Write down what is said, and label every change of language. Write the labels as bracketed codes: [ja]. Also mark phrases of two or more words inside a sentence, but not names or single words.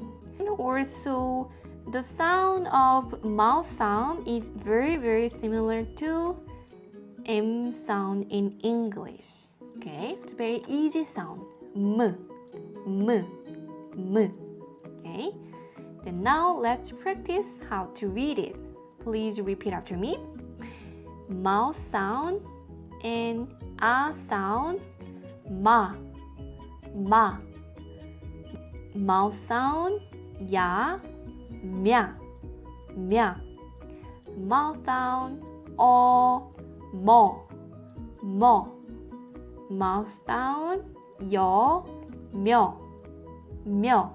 [en] And also, the sound of mouth sound is very similar to M sound in English. Okay, it's a very easy sound. M, M, M. Okay. And now let's practice how to read it. Please repeat after me. Mouth sound and ah sound, ma, ma. Mouth sound, ya, mya, mya. Mouth sound, o, mo, mo. Mouth sound, yo, myo, myo.